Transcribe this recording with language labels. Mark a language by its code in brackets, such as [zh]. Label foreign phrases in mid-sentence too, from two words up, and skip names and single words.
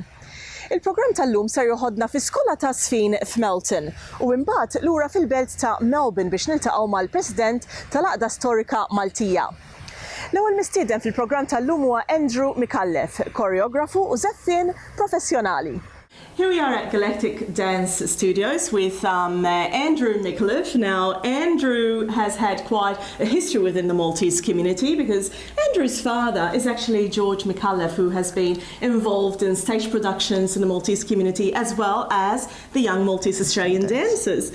[mt] Il-programm tal-lum ser joħodna fis-skola ta' Sfin f'Melton u imbagħad lura fil-belt ta' Melbourne biex niltaqgħu mal-President tal-Għaqda Storika Maltija. L-ewwel mistieden fil-programm tal-lum huwa Andrew Micallef, choreographer u żeffien professjonali. [en] Here we are at Galactic Dance Studios with Andrew Micallef. Now, Andrew has had quite a history within the Maltese community because Andrew's father is actually George Micallef, who has been involved in stage productions in the Maltese community as well as the young Maltese Australian dancers.